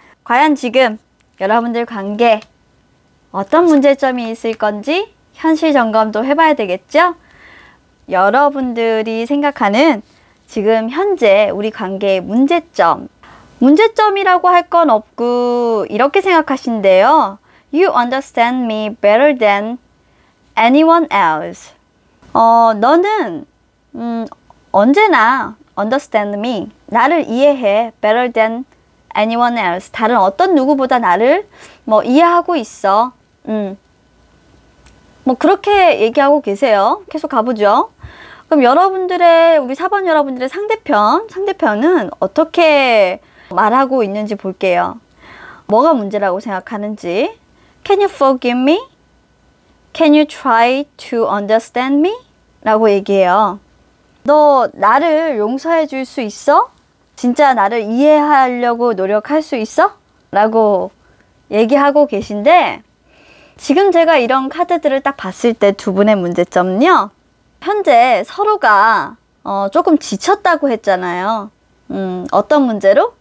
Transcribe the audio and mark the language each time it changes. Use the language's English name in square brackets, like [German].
[Korean] 과연 지금 여러분들 관계 어떤 문제점이 있을 건지 현실 점검도 해봐야 되겠죠? 여러분들이 생각하는 지금 현재 우리 관계의 문제점이라고 할 건 없고 이렇게 생각하신대요. [English] You understand me better than anyone else. [Korean] 너는 언제나 [English] understand me, [Korean] 나를 이해해 [English] better than anyone else. [Korean] 다른 어떤 누구보다 나를 이해하고 있어. 그렇게 얘기하고 계세요. 계속 가보죠. 그럼 우리 4번 여러분들의 상대편은 어떻게 말하고 있는지 볼게요. 뭐가 문제라고 생각하는지. [English] Can you forgive me? Can you try to understand me? [Korean] 라고 얘기해요. 너 나를 용서해 줄 수 있어? 진짜 나를 이해하려고 노력할 수 있어? 라고 얘기하고 계신데, 지금 제가 이런 카드들을 딱 봤을 때 두 분의 문제점은요, 현재 서로가 조금 지쳤다고 했잖아요. 어떤 문제로?